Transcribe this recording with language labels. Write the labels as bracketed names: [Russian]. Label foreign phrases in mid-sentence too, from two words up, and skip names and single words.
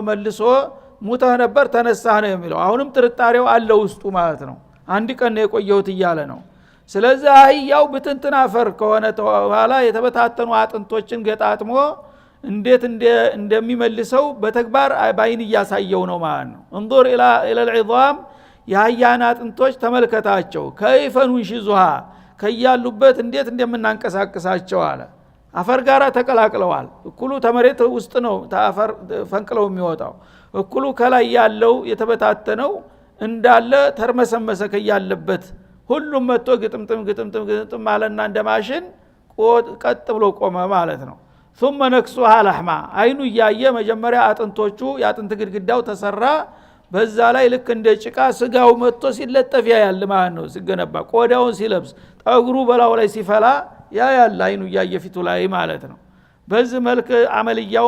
[Amharic] መልሶ ሙተህ ነበር ተነሳህ ነው የሚለው። አሁንም ጥርጣሬው አለ ውስጡ ማለት ነው። አንድ ቀን ነው የቆየሁት እያለ ነው። ስለዚህ አህያው ብትንትን አፈር ከሆነ በኋላ የተበታተኑ አጥንቶችን ገጣጥሞ እንዴት እንደሚመልሰው በተግባር ባይን እያሳየው ነው ማለት ነው። [Arabic] انظر الى العظام [Amharic] የአህያን አጥንቶች ተመልከታቸው [Arabic] كيف ننشزها [Amharic] ከያሉበት እንዴት እንደምናንቀሳቀሳቸው አለ። አፈር ጋራ ተቀላቅለዋል። እኩሉ ተመሬት ውስጥ ነው ታፈር ፈንቅለው የሚወጣው፣ እኩሉ ከላይ ያለው የተበታተነው እንዳለ ተርመሰመሰ ከያለበት ሁሉም መጥቶ ግጥምጥም ማለና እንደ ማሽን ቀጥ ብሎ ቆመ ማለት ነው። [Arabic] ثم نكسوها لحما [Amharic] አይኑ ያየ መጀመሪያ አጥንቶቹ ያጥንት ግድግዳው ተሰራ። በዛ ላይ ልክ እንደ ጭቃ ስጋው መጥቶ ሲለጠፍ ያያል ማለት ነው። ሲገነባ ቆዳውን ሲለብስ ጠጉሩ በላው ላይ ሲፈላ ያያል አይኑ ያየ ፊቱ ላይ ማለት ነው። በዚህ መልክ አመልያውን